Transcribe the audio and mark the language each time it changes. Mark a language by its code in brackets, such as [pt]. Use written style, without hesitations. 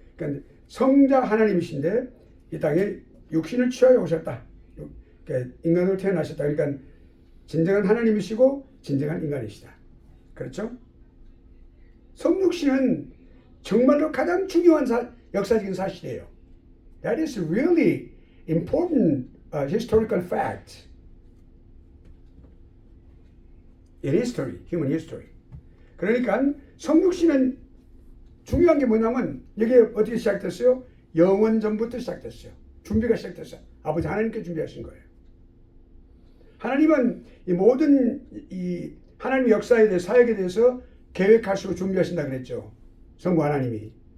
[ko] 그러니까 성자 하나님이신데 이 땅에 육신을 취하여 오셨다. 그러니까 인간으로 태어나셨다. 그러니까 진정한 하나님이시고 진정한 인간이시다. 그렇죠? 성육신은 정말로 가장 중요한 역사적인 사실이에요. [en] That is really important historical fact in history, human history. [ko] 그러니까 성육신은 중요한 게 뭐냐면 이게 어떻게 시작됐어요? 영원 전부터 시작됐어요. 준비가 시작됐어요. 아버지 하나님께 준비하신 거예요. 하나님은 이 모든 이 하나님의 역사에 대해 사역에 대해서 계획하시고 준비하신다 그랬죠. 성부 하나님이.